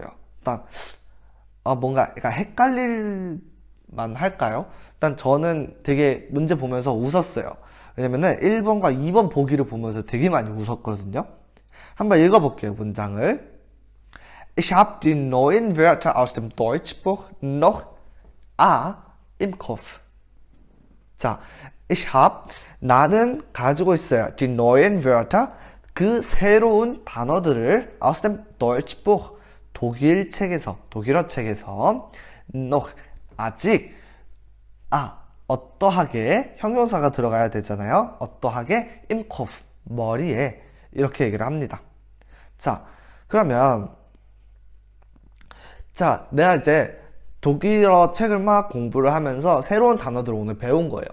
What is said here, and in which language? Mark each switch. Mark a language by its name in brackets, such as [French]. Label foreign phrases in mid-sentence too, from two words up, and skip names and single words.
[Korean] 일단 뭔가 약간 헷갈릴만 할까요? 일단 저는 되게 문제 보면서 웃었어요. 왜냐면은 1번과 2번 보기를 보면서 되게 많이 웃었거든요. 한번 읽어볼게요, 문장을. [German] Ich habe die neuen Wörter aus dem Deutschbuch noch im Kopf. 자, ich habe, [Korean] 나는 가지고 있어요. [German] Die neuen Wörter, [Korean] 그 새로운 단어들을 [German] aus dem Deutschbuch, [Korean] 독일 책에서, 독일어 책에서 noch, 아직, 어떠하게, 형용사가 들어가야 되잖아요. 어떠하게, [German] im Kopf, [Korean] 머리에, 이렇게 얘기를 합니다. 자, 그러면 자, 내가 이제 독일어 책을 막 공부를 하면서 새로운 단어들을 오늘 배운 거예요.